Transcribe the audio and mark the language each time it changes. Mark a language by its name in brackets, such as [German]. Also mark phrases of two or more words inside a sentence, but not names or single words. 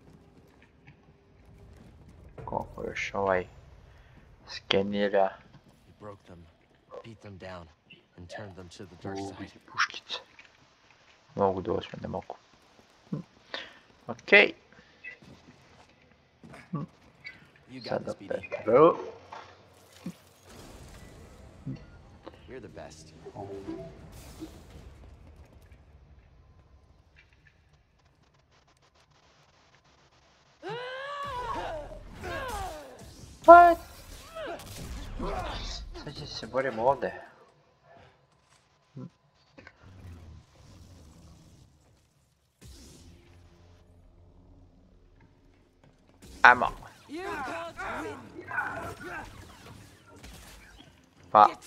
[Bosnian] Koliko još ovaj skenira. [English] broke them, beat them down, and turned them to the dark side. [Bosnian] Vidi puškice. Mogu doći, ne mogu. Okej. [English] You got [Bosnian] Sada [English] this, BD. Petro. You're the best. What? [Bosnian] Sad će se borimo ovdje. Ajmo. Pa.